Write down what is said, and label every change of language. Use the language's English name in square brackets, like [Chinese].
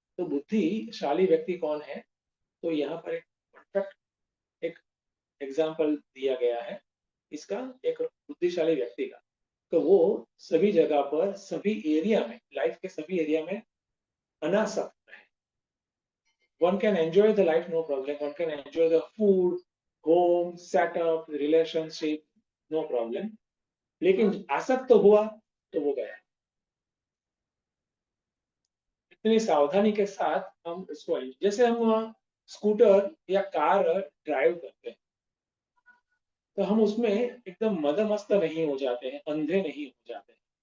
[Hindi] तो बुद्धिशाली व्यक्ति कौन है? तो यहाँ पर एक परफेक्ट एक एग्जाम्पल दिया गया है इसका, एक बुद्धिशाली व्यक्ति का. तो वो सभी जगह पर, सभी एरिया में, लाइफ के सभी एरिया में अनासक्त है. [English] One can enjoy the life, no problem. One can enjoy the food, home, setup, relationship, no problem. [Hindi] लेकिन आसक्त हुआ तो वो गया. इतनी सावधानी के साथ हम इसको, जैसे हम स्कूटर या कार ड्राइव करते हैं, तो हम उसमें एकदम मदमस्त नहीं हो जाते हैं, अंधे नहीं हो जाते हैं.